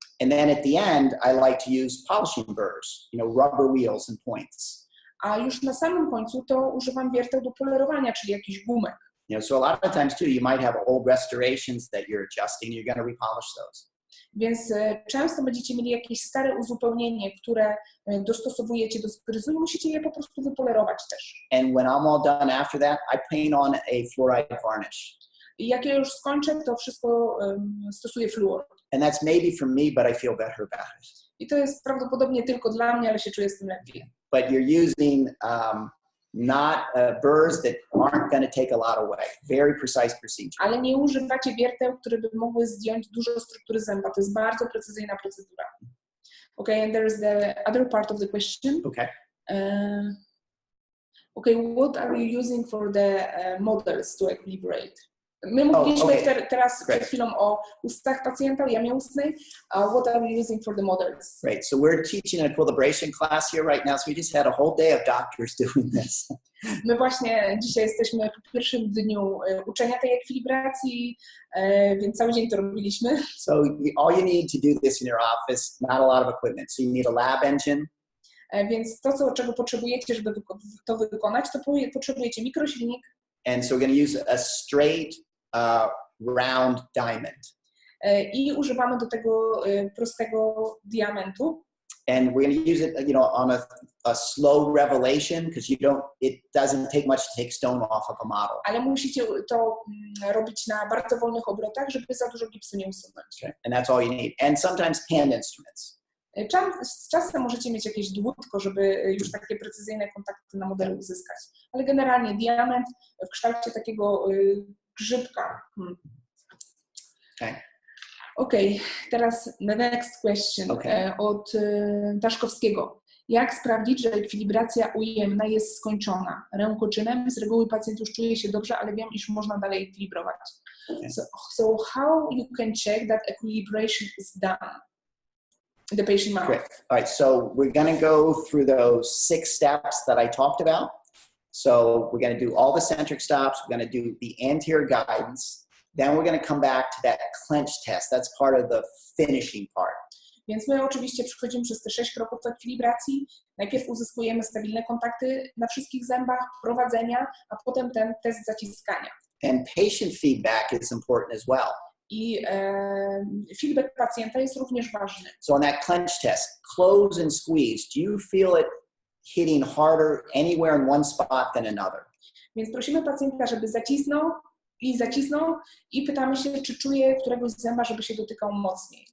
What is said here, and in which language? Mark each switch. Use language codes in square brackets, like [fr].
[en] And then at the end, I like to use polishing burrs, rubber wheels and points. [pl] A już na samym końcu to używam wierteł do polerowania, czyli jakichś gumek. [en] So a lot of times too, you might have old restorations that you're adjusting, you're going to repolish those. [pl] Więc często będziecie mieli jakieś stare uzupełnienie, które dostosowujecie do skryzu i musicie je po prostu wypolerować też. [en] And when I'm all done after that, I paint on a fluoride varnish. [pl] I jak ja już skończę, to wszystko stosuję fluor. [en] And that's maybe for me, but I feel better about it. [pl] I to jest prawdopodobnie tylko dla mnie, ale się czuję z tym lepiej. [en] But you're using not burrs that aren't going to take a lot away. Very precise procedure. [pl] Ale nie używacie wierteł, które by mogły zdjąć dużo struktury zęba. To jest bardzo precyzyjna procedura. [en] Okay, and there's the other part of the question. Okay. Okay, what are you using for the models to equilibrate? [pl] My mówiliśmy teraz przed chwilą o ustach pacjenta, jamie ustnej. [en] What are you using for the models? Right, so we're teaching an equilibration class here right now, so we just had a whole day of doctors doing this. [pl] My właśnie dzisiaj jesteśmy po pierwszym dniu uczenia tej ekwilibracji, więc cały dzień to robiliśmy. [en] So all you need to do this in your office, not a lot of equipment. So you need a lab engine. [pl] Więc to, czego potrzebujecie, żeby to wykonać, to potrzebujecie mikrosilnik. [en] And so we're going to use a straight round diamond. [pl] I używamy do tego prostego diamentu. [en] And we're going to use it, on a slow revelation because it doesn't take much to take stone off of a model. [pl] Ale musicie to robić na bardzo wolnych obrotach, żeby za dużo gipsu nie usunąć. [en] Okay. And that's all you need. And sometimes hand instruments. [pl] Z czasem możecie mieć jakieś dłutko, żeby już takie precyzyjne kontakty na modelu uzyskać. Ale generalnie diament w kształcie takiego grzybka. [en] Okay, [pl] teraz [en] the next question od Daszkowskiego. [pl] Jak sprawdzić, że ekwilibracja ujemna jest skończona? Rękoczynem z reguły pacjent już czuje się dobrze, ale wiem, iż można dalej ekwilibrować. [en] So how you can check that equilibration is done? The patient mouth. Great. All right, so we're going to go through those 6 steps that I talked about. So we're going to do all the centric stops. We're going to do the anterior guidance. Then we're going to come back to that clench test. That's part of the finishing part. [pl] Więc my oczywiście przechodzimy przez te 6 kroków ekwilibracji. Najpierw uzyskujemy stabilne kontakty na wszystkich zębach, prowadzenia, a potem ten test zaciskania. [en] And patient feedback is important as well. [pl] I feedback pacjenta jest również ważny. [en] So on that clench test, close and squeeze, do you feel it hitting harder anywhere in one spot than another? [pl] Więc prosimy pacjenta, żeby zacisnął i pytamy się, czy czuje któregoś zęba, żeby się dotykał mocniej.